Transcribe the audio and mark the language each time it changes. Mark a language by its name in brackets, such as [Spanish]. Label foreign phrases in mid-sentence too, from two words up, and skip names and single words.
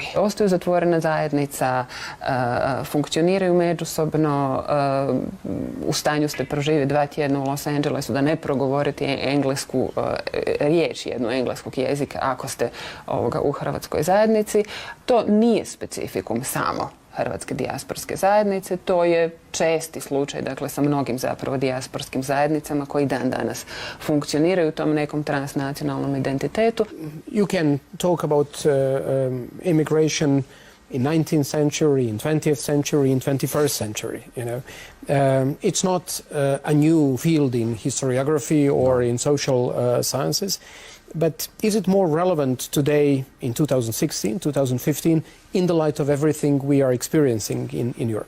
[Croatian] Ostaju zatvorena zajednica, funkcioniraju međusobno, u stanju ste proživjeti 2 tjedna u Los Angelesu da ne progovorite englesku riječ, jednu engleskog jezika ako ste u hrvatskoj zajednici. To nije specifikum samo hrvatske dijasporske zajednice, to je česti slučaj, dakle, sa mnogim zapravo dijasporskim zajednicama koji dan danas funkcioniraju u tom nekom transnacionalnom identitetu. [English] You can talk about immigration in 19th century, in 20th century, in 21st century, you know. It's not a new field in historiography or in social sciences. But is it more relevant today in 2016, 2015, in the light of everything we are experiencing in Europe?